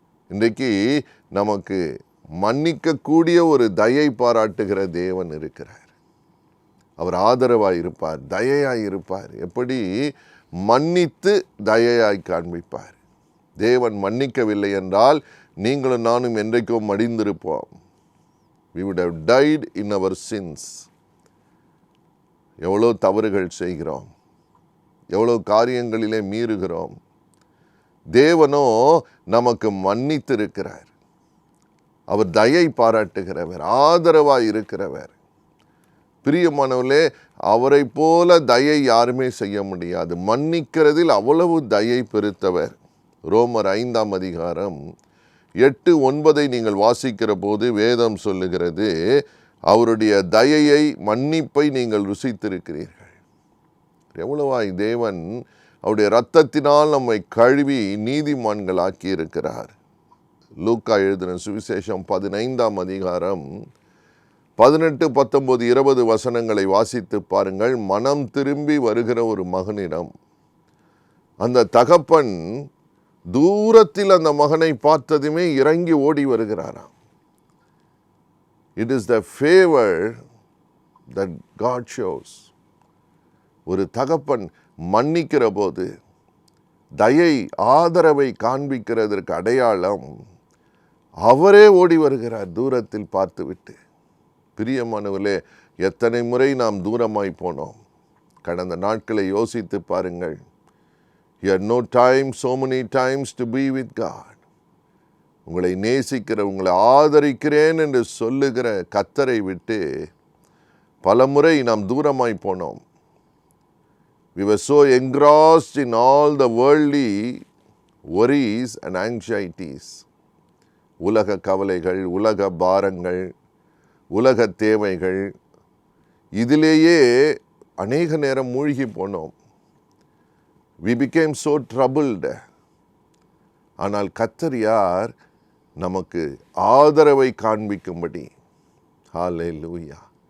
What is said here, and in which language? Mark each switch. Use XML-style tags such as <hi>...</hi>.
<ta>இன்றைக்கு நமக்கு மன்னிக்கக்கூடிய ஒரு தயை பாராட்டுகிற தேவன் இருக்கிறார். அவர் ஆதரவாய் இருப்பார், தயையாய் இருப்பார். எப்படி? மன்னித்து தயையாய் காண்பிப்பார். தேவன் மன்னிக்கவில்லை என்றால் நீங்களும் நானும் என்றைக்கோ மடிந்திருப்போம்.</ta> <en>we would have died in our sins.</en> <ta>எவ்வளோ தவறுகள் செய்கிறோம், எவ்வளோ காரியங்களிலே மீறுகிறோம். தேவனோ நமக்கு மன்னித்திருக்கிறார். அவர் தயை பாராட்டுகிறவர், ஆதரவாய் இருக்கிறவர். பிரியமானவர்களே, அவரை போல தயை யாருமே செய்ய முடியாது. மன்னிக்கிறதில் அவ்வளவு தயை பெருத்தவர். ரோமர் 5ஆம் அதிகாரம் 8-9 நீங்கள் வாசிக்கிற போது வேதம் சொல்லுகிறது, அவருடைய தயையை, மன்னிப்பை நீங்கள் ருசித்திருக்கிறீர்கள். எவ்வளவாய் தேவன் அவருடைய இரத்தத்தினால் நம்மை கழுவி நீதிமான்கள் ஆக்கி இருக்கிறார். லூக்கா எழுதின சுவிசேஷம் 15ஆம் அதிகாரம் 18, 19, 20 வசனங்களை வாசித்து பாருங்கள். மனம் திரும்பி வருகிற ஒரு மகனிடம் அந்த தகப்பன் தூரத்தில் அந்த மகனை பார்த்ததுமே இறங்கி ஓடி வருகிறாராம்.</ta> <en>It is the favor that God shows.</en> <ta>ஒரு தகப்பன் மன்னிக்கிற போது தயை, ஆதரவை காண்பிக்கிறதற்கு அடையாளம் அவரே ஓடி வருகிறார் தூரத்தில் பார்த்துவிட்டு. பிரியமானவர்களே, எத்தனை முறை நாம் தூரமாய் போனோம். கடந்த நாட்களை யோசித்து பாருங்கள்.</ta> <en>You had no time, so many times to be with God.</en> <ta>உங்களை நேசிக்கிற, உங்களை ஆதரிக்கிறேன் என்று சொல்லுகிற கர்த்தரை விட்டு பலமுறை நாம் தூரமாய் போனோம்.</ta> <en>We were so engrossed in all the worldly worries and anxieties.</en> <ta>உலக கவலைகள், உலக பாரங்கள், உலக தேவைகள், இதிலேயே அநேக நேரம் மூழ்கி போனோம்.</ta> <en>We became so troubled.</en> <ta>ஆனால் கர்த்தர் யார்? நமக்கு ஆதரவை காண்பிக்கும்படி. ஹல்லேலூயா.</ta>